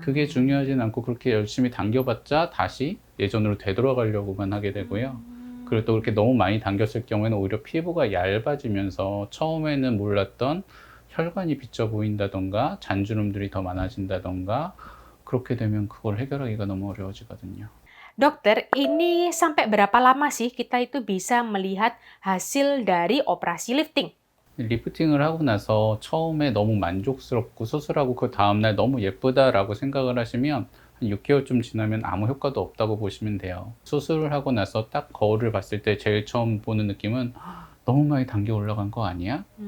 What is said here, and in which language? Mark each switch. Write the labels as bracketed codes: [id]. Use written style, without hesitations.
[ko] 그게 중요하진 않고, 그렇게 열심히 당겨봤자 다시 예전으로 되돌아가려고만 하게 되고요. 그리고 또 그렇게 너무 많이 당겼을 경우에는 오히려 피부가 얇아지면서 처음에는 몰랐던 혈관이 비쳐 보인다던가 잔주름들이 더 많아진다던가, 그렇게 되면 그걸 해결하기가 너무 어려워지거든요. [id] Dokter, ini sampai berapa lama sih kita itu bisa melihat hasil dari operasi lifting? [ko] 리프팅을 하고 나서 처음에 너무 만족스럽고 수술하고 그 다음날 너무 예쁘다라고 생각을 하시면 한 6개월쯤 지나면 아무 효과도 없다고 보시면 돼요. 수술을 하고 나서 딱 거울을 봤을 때 제일 처음 보는 느낌은 너무 많이 당겨 올라간 거 아니야?